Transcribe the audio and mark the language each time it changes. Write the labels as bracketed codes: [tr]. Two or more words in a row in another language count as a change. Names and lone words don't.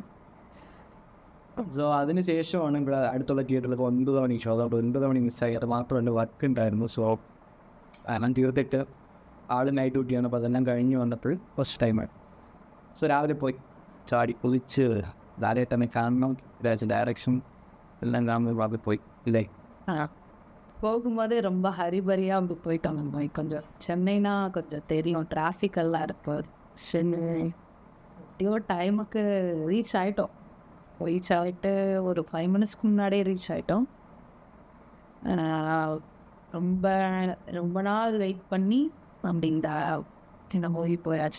[ml] സോ അതിന് ശേഷമാണ് ഇവിടെ അടുത്തുള്ള തിയേറ്ററിൽ 9 മണി ഷോ. അതുകൊണ്ട് 9 മണി മിസ്സായി. അത് മാത്രമല്ല വർക്ക് ഉണ്ടായിരുന്നു. സോ ഞാൻ തീർത്തിട്ട് [en] all night [ml] ഡ്യൂട്ടിയാണ്. അപ്പോൾ അതെല്ലാം കഴിഞ്ഞ് വന്നപ്പോൾ ഫസ്റ്റ് ടൈമാണ്. സോ രാവിലെ പോയി ചാടി കുളിച്ച് ധാരാട്ടനെ കാണണം, ഡയറക്ഷൻ എല്ലാം കാണുമ്പോൾ അവിടെ പോയി ഇല്ലേ. [ta] போகும்போது ரொம்ப ஹரிபரியாக அப்படி போயிட்டாங்க. கொஞ்சம் சென்னைனா கொஞ்சம் தெரியும், டிராஃபிக் எல்லாம் இருக்கு. எப்படியோ டைமுக்கு ரீச் ஆகிட்டு ஒரு 5 மினிட்ஸ்க்கு முன்னாடியே ரீச் ஆகிட்டோம். ரொம்ப ரொம்ப நாள் வெயிட் பண்ணி அப்படி இந்த மூவி போயாச்சு.